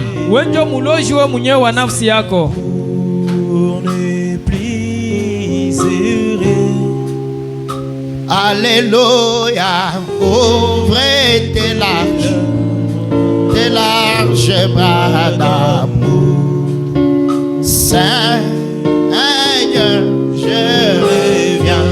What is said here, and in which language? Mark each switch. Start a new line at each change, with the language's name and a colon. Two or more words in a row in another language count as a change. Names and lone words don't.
Swahili: We ndio muloji we mwenyewe wa nafsi yako.
French: Alléluia, ouvre tes larges bras d'amour. Seigneur, je reviens.